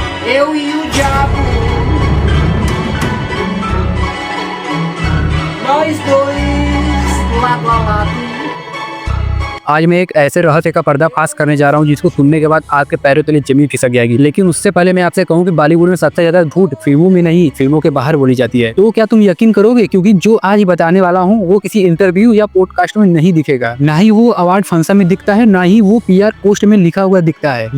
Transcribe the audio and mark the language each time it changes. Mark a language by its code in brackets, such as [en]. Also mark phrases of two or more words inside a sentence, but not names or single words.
[pt] Eu e o diabo, nós dois, lado a lado। [hi] आज मैं एक ऐसे रहस्य का पर्दाफाश करने जा रहा हूँ जिसको सुनने के बाद आपके पैरों तले जमीन खिसक जाएगी। लेकिन उससे पहले मैं आपसे कहूँ कि बॉलीवुड में सबसे ज्यादा झूठ फिल्मों में नहीं, फिल्मों के बाहर बोली जाती है। तो क्या तुम यकीन करोगे? क्योंकि जो आज बताने वाला हूँ वो किसी इंटरव्यू या पॉडकास्ट में नहीं दिखेगा, ना ही वो [en] award function [hi] में दिखता है, ना ही वो [en] PR post [hi] में लिखा हुआ दिखता है।